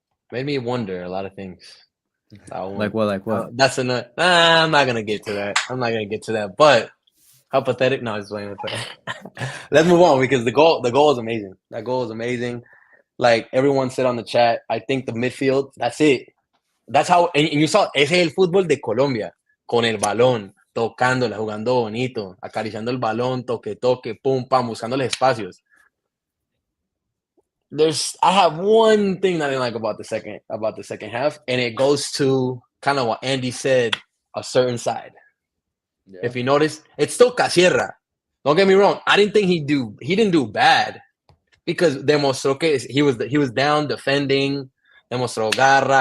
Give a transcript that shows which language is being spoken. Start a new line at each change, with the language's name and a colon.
English: Made me wonder a lot of things. Like what? That's enough. I'm not gonna get to that. But how pathetic? No, I was playing with that. Let's move on because the goal is amazing. That goal is amazing. Like everyone said on the chat, I think the midfield, that's it. That's how, and you saw,
Spanish: ese es el fútbol de Colombia, con el balón, tocándola, jugando bonito, acariciando el balón, toque, pum, pam, buscando los espacios.
English: I have one thing that I didn't like about the second half, and it goes to kind of what Andy said, a certain side. Yeah. If you notice, it's still Casierra. Don't get me wrong. I didn't think he didn't do bad because
Spanish: demostró que
English: he was down defending.
Spanish: Demostró garra.